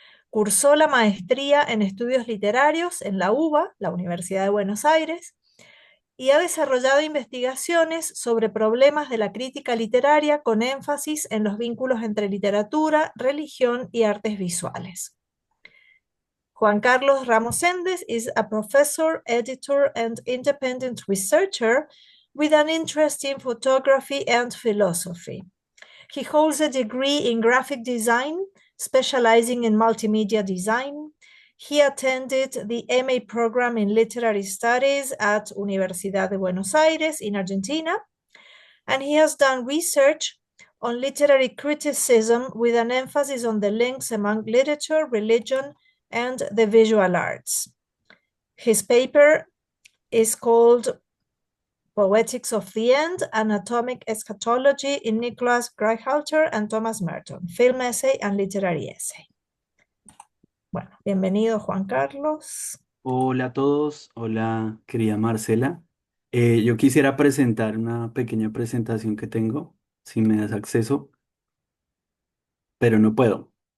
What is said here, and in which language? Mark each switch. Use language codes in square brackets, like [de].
[es] Cursó la maestría en estudios literarios en la UBA, la Universidad de Buenos Aires, y ha desarrollado investigaciones sobre problemas de la crítica literaria con énfasis en los vínculos entre literatura, religión y artes visuales. [en] Juan Carlos Ramos Hendez is a professor, editor, and independent researcher with an interest in photography and philosophy. He holds a degree in graphic design, specializing in multimedia design. He attended the MA program in literary studies at Universidad de Buenos Aires in Argentina, and he has done research on literary criticism with an emphasis on the links among literature, religion, and the visual arts. His paper is called Poetics of the End, Anatomic Eschatology in Nicholas Greihalter and Thomas Merton, Film Essay and Literary Essay. [es] Bueno, bienvenido Juan Carlos. Hola a todos, hola querida Marcela. Yo quisiera presentar una pequeña presentación que tengo, si me das acceso, pero no puedo.